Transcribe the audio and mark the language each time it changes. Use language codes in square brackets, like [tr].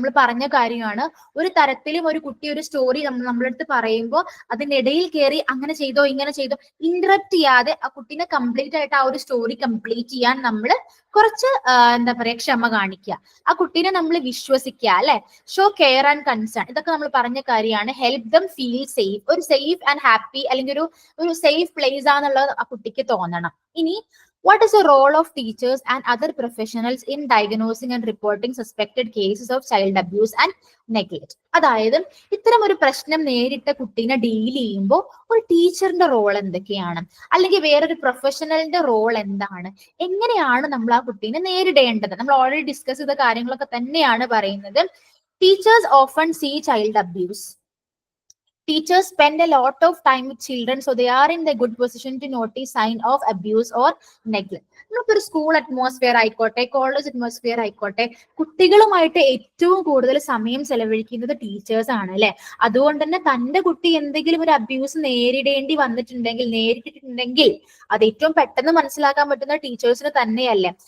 [ml] നമ്മൾ പറഞ്ഞ കാര്യമാണ്, ഒരു തരത്തിലും ഒരു കുട്ടി ഒരു സ്റ്റോറി നമ്മുടെ അടുത്ത് പറയുമ്പോൾ അതിനിടയിൽ കയറി അങ്ങനെ ചെയ്തോ ഇങ്ങനെ ചെയ്തോ ഇന്ററപ്റ്റ് ചെയ്യാതെ ആ കുട്ടീനെ കംപ്ലീറ്റ് ആയിട്ട് ആ ഒരു സ്റ്റോറി കംപ്ലീറ്റ് ചെയ്യാൻ നമ്മൾ കുറച്ച് എന്താ പറയാ ക്ഷമ കാണിക്കുക. ആ കുട്ടീനെ നമ്മൾ വിശ്വസിക്കുക, അല്ലെ? [en] Show care and concern. [ml] ഇതൊക്കെ നമ്മൾ പറഞ്ഞ കാര്യമാണ്. [en] Help them feel safe. [ml] ഒരു സേഫ് ആൻഡ് ഹാപ്പി അല്ലെങ്കിൽ ഒരു സേഫ് പ്ലേസ് ആണെന്നുള്ളത് ആ കുട്ടിക്ക് തോന്നണം. [en] ഇനി what is the role of teachers and other professionals in diagnosing and reporting suspected cases of child abuse and neglect? [ml] അതായത് ഇത്തരം ഒരു പ്രശ്നം നേരിട്ട കുട്ടീനെ ഡീൽ ചെയ്യുമ്പോൾ ഒരു ടീച്ചറിന്റെ റോൾ എന്തൊക്കെയാണ്, അല്ലെങ്കിൽ വേറൊരു പ്രൊഫഷണലിന്റെ റോൾ എന്താണ്, എങ്ങനെയാണ് നമ്മൾ ആ കുട്ടീനെ നേരിടേണ്ടത്? നമ്മൾ ഓൾറെഡി ഡിസ്കസ് ചെയ്ത കാര്യങ്ങളൊക്കെ തന്നെയാണ് പറയുന്നത്. [en] Teachers often see child abuse. Teachers spend a lot of time with children, so they are in the good position to notice sign of abuse or neglect. [ml] നമുക്കൊരു സ്കൂൾ അറ്റ്മോസ്ഫിയർ ആയിക്കോട്ടെ, college atmosphere ആയിക്കോട്ടെ, കുട്ടികളുമായിട്ട് ഏറ്റവും കൂടുതൽ സമയം ചെലവഴിക്കുന്നത് teachers ആണ്, അല്ലെ? അതുകൊണ്ട് തന്നെ തന്റെ കുട്ടി എന്തെങ്കിലും ഒരു അബ്യൂസ് നേരിട്ടിട്ടുണ്ടെങ്കിൽ അത് ഏറ്റവും പെട്ടെന്ന് മനസ്സിലാക്കാൻ പറ്റുന്ന ടീച്ചേഴ്സിന് തന്നെയല്ലേ.